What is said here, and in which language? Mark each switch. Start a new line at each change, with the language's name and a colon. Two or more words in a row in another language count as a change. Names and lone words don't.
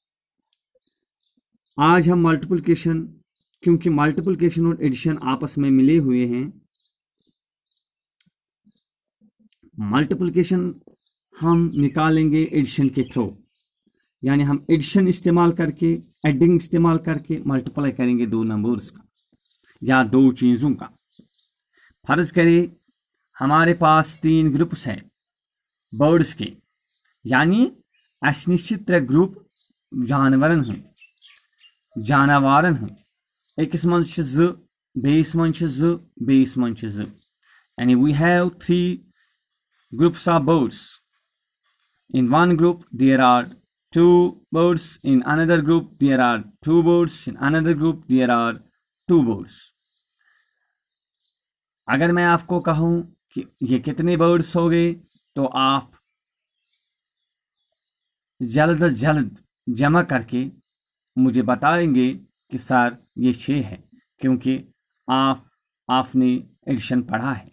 Hindi: आज हम मल्टीप्लिकेशन, क्योंकि मल्टीप्लिकेशन और एडिशन आपस में मिले हुए हैं, मल्टीप्लिकेशन हम निकालेंगे एडिशन के थ्रू, यानी हम एडिशन इस्तेमाल करके, एडिंग इस्तेमाल करके मल्टीप्लाई करेंगे दो नंबर्स का या दो चीज़ों का. फर्ज करें हमारे पास तीन ग्रुप्स हैं बर्ड्स के, यानी
Kashmiri: अस निश छ त्रे ग्रुप जानवरन हंद जानवारन हंद. अकिस मन छ ज, बेस मन छ ज, बेस मन छ ज, यानी
English: we have three groups of birds. In one group there are two birds, in another group there are two birds, in another group there are two birds.
Hindi: अगर मैं आपको कहूं कि ये कितने बर्ड्स हो गए, तो आप जल्द अज जल्द जमा करके मुझे बताएंगे कि सर ये 6 है, क्योंकि आपने एडिशन पढ़ा है.